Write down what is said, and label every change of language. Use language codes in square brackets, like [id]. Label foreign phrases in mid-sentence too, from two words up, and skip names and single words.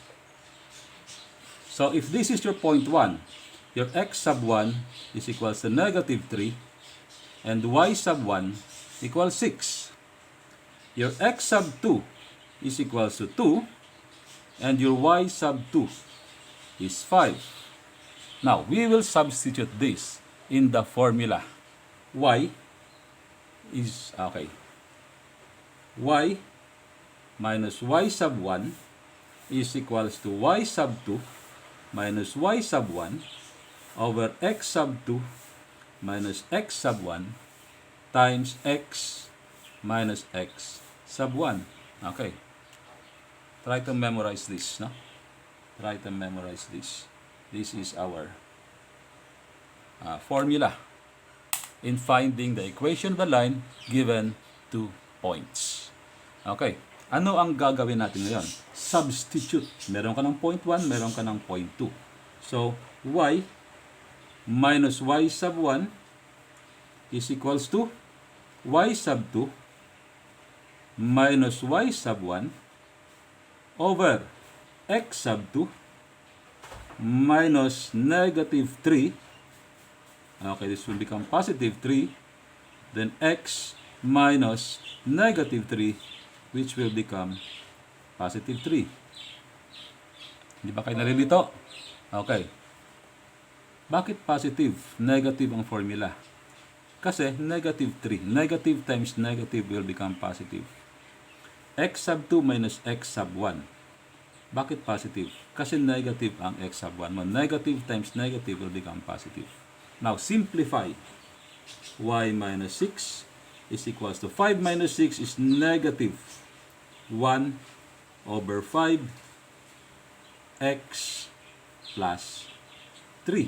[en] So if this is your point 1, your x sub 1 is equals to negative 3 and y sub 1 equals 6. Your x sub 2 is equals to 2 and your y sub 2 is 5. Now, we will substitute this in the formula. Y is, okay, y minus y sub 1 is equals to y sub 2 minus y sub 1 over x sub 2 minus x sub 1 times x minus x sub 1. Okay. Try to memorize this, no? Try to memorize this. This is our formula in finding the equation of the line given 2 points. Okay. [tl] Ano ang gagawin natin ngayon? [en] Substitute. [tl] Meron ka ng point 1, meron ka ng point 2. [en] So, y minus y sub 1 is equals to y sub 2 minus y sub 1 over x sub 2 minus negative 3. Okay, this will become positive 3. Then x minus negative 3, which will become positive 3. [tl] Hindi ba kayo nalilito? Okay. Bakit positive? Negative ang formula. Kasi negative 3. [en] Negative times negative will become positive. X sub 2 minus x sub 1. [tl] Bakit positive? Kasi negative ang x sub 1 mo. [en] Negative times negative will become positive. Now, simplify. Y minus 6 is equals to 5 minus 6 is negative 1 over 5 x plus 3.